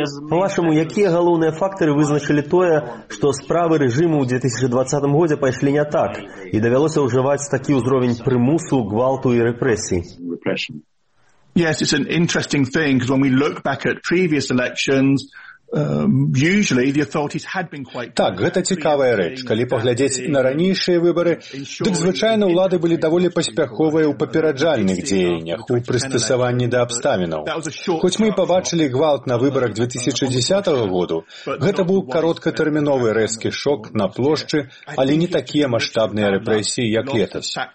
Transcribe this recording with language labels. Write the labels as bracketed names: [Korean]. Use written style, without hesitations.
[Belarusian] Па-вашаму, якія галоўныя фактары вызначылі тое, што справы рэжыму ў 2020 годзе пайшлі не так і давялося ўжываць такі ўзровень прымусу, гвалту і рэпрэсій? [English] Yes, it's an interesting thing, because when we look back at previous elections, usually the authorities had been quite... [Belarusian] Так, гэта цікавая рэч. Калі паглядзець на ранейшыя выбары, дык звычайна ўлады былі даволі паспяховыя ў папераджальных дзеяннях, у прыстасаванні да абставінаў. Хоць мы і пабачылі гвалт на выбарах 2010 году, гэта быў кароткатэрміновы рэзкі шок на плошчы, але не такія маштабныя рэпрэсіі, як летась.